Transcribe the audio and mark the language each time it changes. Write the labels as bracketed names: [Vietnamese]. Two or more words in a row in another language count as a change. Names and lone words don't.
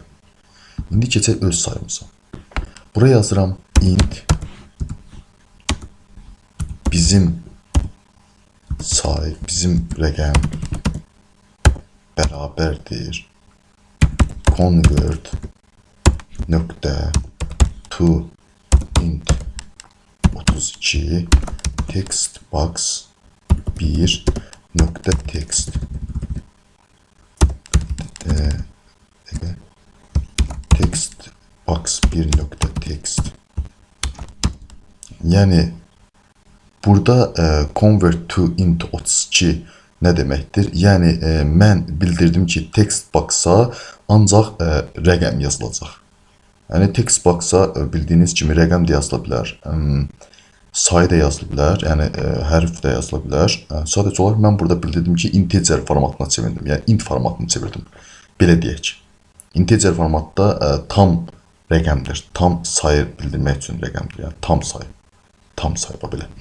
[Azerbaijani] İndi keçək öz sayımıza. Buraya yazıram int bizim sayı, bizim rəqəm bərabərdir convert nöqtə [English] to int 32 text box 1 [Azerbaijani] nöqtə [English] text text box 1 [Azerbaijani] nöqtə text. Yəni burada [English] convert to int 32 [Azerbaijani] nə deməkdir? Yəni mən bildirdim ki [English] text box-a [Azerbaijani] ancaq rəqəm yazılacaq. Yəni [English] text box-a [Azerbaijani] bildiyiniz kimi rəqəm də yazıla bilər, sayı da yazıla bilər, yəni hərf də yazıla bilər. Sadəcə olaraq mən burada bildirdim ki integer formatına çevirdim, yəni int formatını çevirdim. Belə deyək. Integer formatda tam rəqəmdir, tam sayı bildirmək üçün rəqəmdir, yəni tam sayı belə.